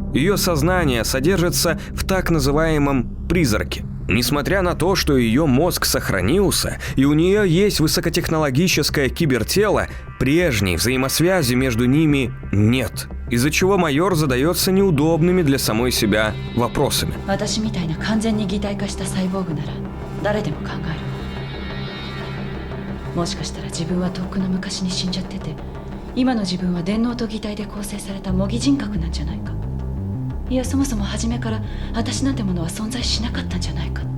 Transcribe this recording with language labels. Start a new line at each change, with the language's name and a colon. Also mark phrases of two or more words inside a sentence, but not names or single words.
Russian: Ее сознание содержится в так называемом «призраке». Несмотря на то, что ее мозг сохранился, и у нее есть высокотехнологическое кибертело, прежней взаимосвязи между ними нет, из-за чего майор задается неудобными для самой себя вопросами.
Japanese: いやそもそも初めから私なんてものは存在しなかったんじゃないかって。